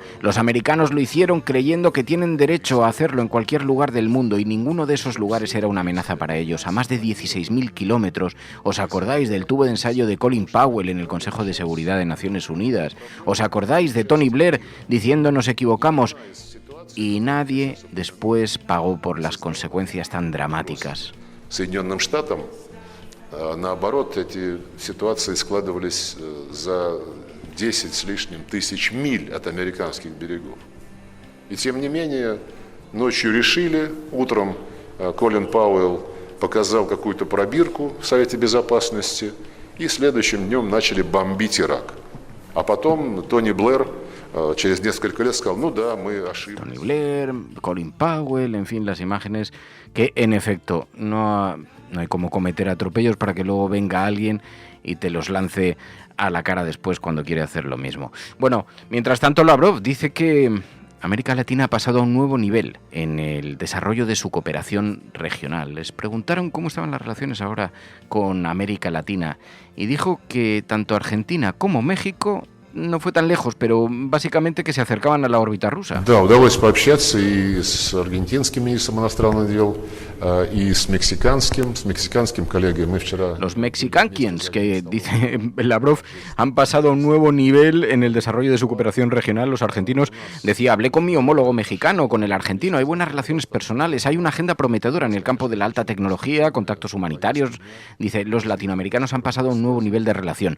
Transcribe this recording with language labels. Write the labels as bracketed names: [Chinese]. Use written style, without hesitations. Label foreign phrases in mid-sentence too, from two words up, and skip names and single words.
[Spanish] Los americanos lo hicieron creyendo que tienen derecho a hacerlo en cualquier lugar del mundo y ninguno de esos lugares era una amenaza para ellos. A más de 16.000 kilómetros. ¿Os acordáis del tubo de ensayo de Colin Powell en el Consejo de Seguridad de Naciones Unidas? ¿Os acordáis de Tony Blair diciendo nos equivocamos? Y nadie después pagó por las consecuencias tan dramáticas. [Russian] Соединенным Штатам, наоборот, эти ситуации складывались за 10 с лишним тысяч миль от американских берегов. И тем не менее, ночью решили, утром Колин Пауэлл показал какую-то пробирку в Совете Безопасности, и следующим днем начали бомбить Ирак. А потом Тони Блэр через несколько лет сказал, ну да, мы ошиблись. [Spanish] Tony Blair, Colin Powell, en fin, las imágenes que en efecto no hay como cometer atropellos para que luego venga alguien y te los lance a la cara después cuando quiere hacer lo mismo. Bueno, mientras tanto Lavrov dice que América Latina ha pasado a un nuevo nivel en el desarrollo de su cooperación regional. Les preguntaron cómo estaban las relaciones ahora con América Latina y dijo que tanto Argentina como México no fue tan lejos, pero básicamente que se acercaban a la órbita rusa. [Russian] Да, удалось пообщаться и с аргентинским министром иностранных дел, и с мексиканским коллегой. Мы вчера... [Spanish] Los mexicanquians, que dice Lavrov, han pasado a un nuevo nivel en el desarrollo de su cooperación regional. Los argentinos, decía, hablé con mi homólogo mexicano, con el argentino, hay buenas relaciones personales, hay una agenda prometedora en el campo de la alta tecnología, contactos humanitarios. Dice, los latinoamericanos han pasado a un nuevo nivel de relación.